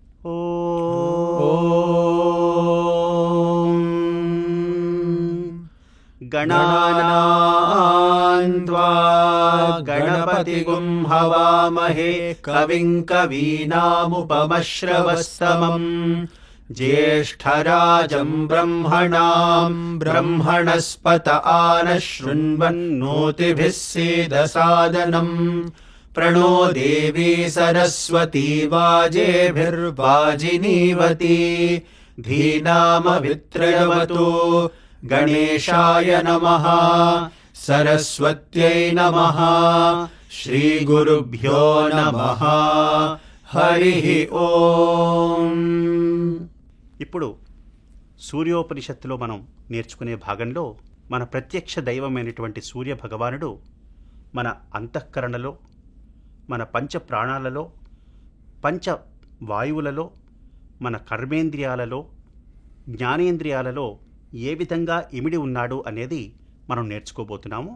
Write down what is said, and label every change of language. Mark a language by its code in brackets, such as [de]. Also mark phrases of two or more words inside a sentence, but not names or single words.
[sa] గణానాం త్వా గణపతిగుం హవామహే కవిం కవీనాముపమశ్రవస్తమం జ్యేష్ఠరాజం బ్రహ్మణాం బ్రహ్మణస్పత ఆనశృణ్వన్నోతిభిः सीदसादनं प्रणो देवी सरस्वती वाजेभिर्वाजिनीवती धीनामवित्रयवतु गणेशाय नमः सरस्वत्यै नमः श्रीगुरुभ्यो नमः हरिः ओम्. [te] ఇప్పుడు సూర్యోపనిషత్తులో మనం నేర్చుకునే భాగంలో మన ప్రత్యక్ష దైవమైనటువంటి సూర్య భగవానుడు మన అంతఃకరణలో, మన పంచ ప్రాణాలలో, పంచ వాయువులలో, మన కర్మేంద్రియాలలో, జ్ఞానేంద్రియాలలో ఏ విధంగా ఇమిడి ఉన్నాడు అనేది మనం నేర్చుకోబోతున్నాము.